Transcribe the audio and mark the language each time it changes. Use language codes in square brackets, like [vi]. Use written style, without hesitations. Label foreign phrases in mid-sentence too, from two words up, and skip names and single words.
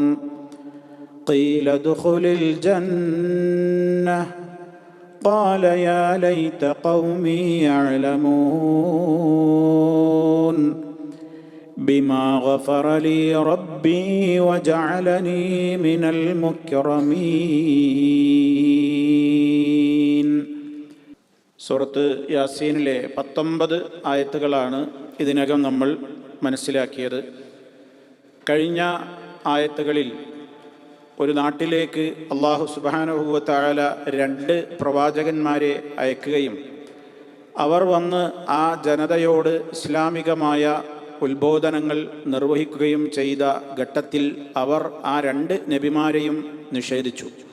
[ar] قيل ادخل الجنة قال يا ليت قومي يعلمون بما غفر لي ربي وجعلني من المكرمين. [ml] സൂറത്ത് യാസീനിലെ 19 ആയത്തുകളാണ് ഇതിനകം നമ്മൾ മനസ്സിലാക്കിയത്. കഴിഞ്ഞ ആയത്തുകളിൽ ഒരു നാട്ടിലേക്ക് അല്ലാഹു [ar] سبحانه وتعالى [ml] 2 പ്രവാചകന്മാരെ അയക്കുകയും അവർ വന്ന് ആ ജനതയോട് ഇസ്ലാമികമായ ഉത്ബോധനങ്ങൾ നിർവഹിക്കുകയും ചെയ്ത ഘട്ടത്തിൽ അവർ ആ 2 നബിമാരെയും നിഷേധിച്ചു.